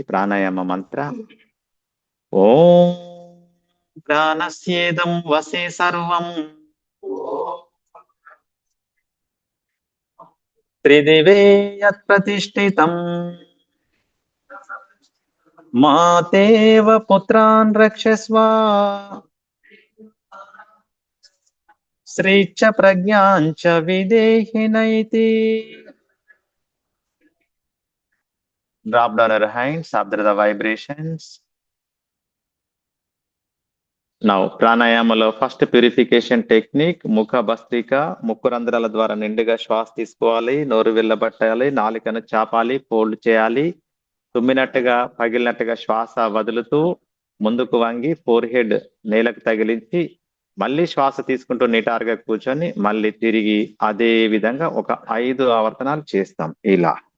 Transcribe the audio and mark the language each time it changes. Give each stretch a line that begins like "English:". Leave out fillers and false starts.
Sanskrit: ప్రాణాయామ మంత్ర ఓం ప్రాణస్యేదం వసే సర్వం త్రిదివే యత్ ప్రతిష్ఠితం మాతేవ పుత్రాన్ రక్షస్వ శ్రీచ్చ ప్రజ్ఞాంచ విదేహినైతి.
English: Drop down your hands, observe the vibrations.
Telugu: Now, ప్రాణాయామలో first purification technique ముఖ భస్త్రిక. ముక్కు రంధ్రాల ద్వారా నిండుగా శ్వాస తీసుకోవాలి. నోరు వెళ్ళబట్టాలి. నాలికను చాపాలి, ఫోల్డ్ చేయాలి. తుమ్మినట్టుగా పగిలినట్టుగా శ్వాస వదులుతూ ముందుకు వంగి ఫోర్ హెడ్ నేలకు తగిలించి మళ్ళీ శ్వాస తీసుకుంటూ నిటారుగా కూర్చొని మళ్ళీ తిరిగి అదే విధంగా ఒక 5 ఆవర్తనాలు చేస్తాం. ఇలా